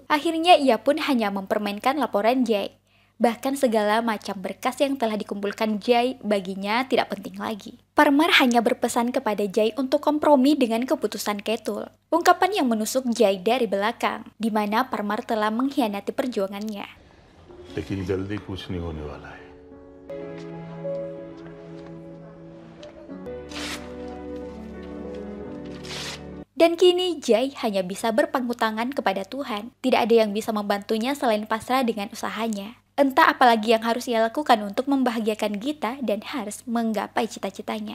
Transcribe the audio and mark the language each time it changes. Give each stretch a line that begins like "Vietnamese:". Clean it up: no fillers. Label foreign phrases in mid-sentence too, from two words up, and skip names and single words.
Indonesian: Akhirnya ia pun hanya mempermainkan laporan Jai. Bahkan segala macam berkas yang telah dikumpulkan Jai baginya tidak penting lagi. Parmar hanya berpesan kepada Jai untuk kompromi dengan keputusan Ketul. Ungkapan yang menusuk Jai dari belakang, di mana Parmar telah mengkhianati perjuangannya.
Hindi: लेकिन जल्दी कुछ नहीं होने वाला है.
Indonesian: Dan kini Jai hanya bisa berpangku tangan kepada Tuhan. Tidak ada yang bisa membantunya selain pasrah dengan usahanya. Entah apalagi yang harus ia lakukan untuk membahagiakan Gita dan harus menggapai cita-citanya.